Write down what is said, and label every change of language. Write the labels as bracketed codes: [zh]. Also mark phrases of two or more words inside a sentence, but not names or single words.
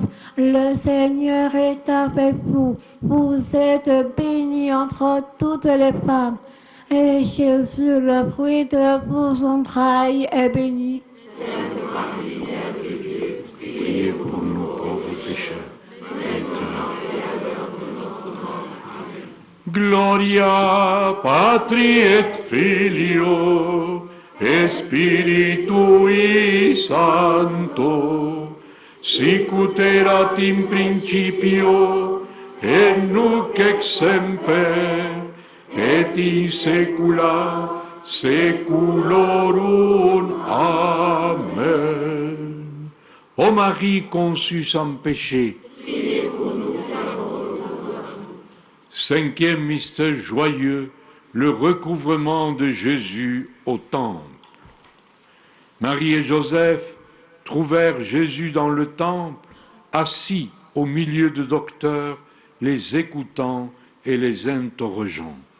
[fr] Le Seigneur est avec vous. Vous êtes bénie entre toutes les femmes, et Jésus, le fruit de vos entrailles, est béni. Priez pour nous pauvres pécheurs, maintenant. [la] Gloria Patri et Filio et Spiritui Sancto, sic ut erat in principio et nunc et semper et in saecula saeculorum. Amen. [fr] Ô Marie conçue sans péché, cinquième mystère joyeux, le recouvrement de Jésus au temple. Marie et Joseph trouvèrent Jésus dans le temple, assis au milieu de docteurs, les écoutant et les interrogeant.